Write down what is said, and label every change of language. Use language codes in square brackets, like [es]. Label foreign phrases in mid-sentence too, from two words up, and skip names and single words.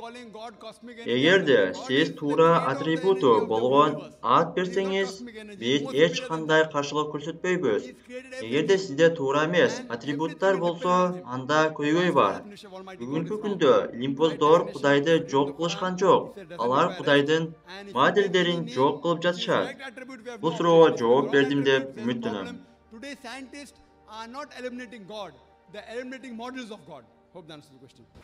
[ky] Эгерде сиз туура атрибуту болгон ат берсеңиз, биз эч кандай каршылык көрсөтпөйбүз. Эгерде сизде туура эмес атрибуттар болсо, анда көйгөй бар. Бүгүнкү күндө илимпоздор Кудайды жок кылышкан жок. Алар Кудайдын моделдерин жок кылып жатышат. Бул суроого жооп бердим деп үмүттөнөм. [en] Today scientists are not eliminating God, they're eliminating models of God. Hope that answers the question.